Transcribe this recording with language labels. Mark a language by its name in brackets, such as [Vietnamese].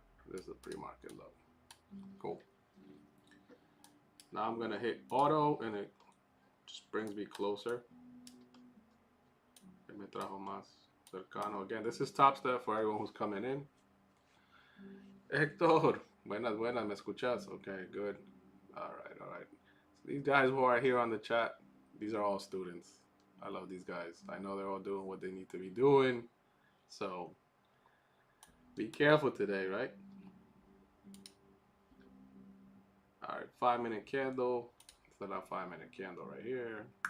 [English] This is a pre-market low. Cool. Now I'm gonna hit auto and it just brings me closer. [Spanish] Me trajo más cercano. [English] Again, this is Top Step for everyone who's coming in. [Spanish] Hector, buenas, buenas, ¿me escuchas? [English] Okay, good. All right. These guys who are here on the chat, these are all students. I love these guys. I know they're all doing what they need to be doing. So be careful today, right? All right, 5 minute candle. Set up 5 minute candle right here.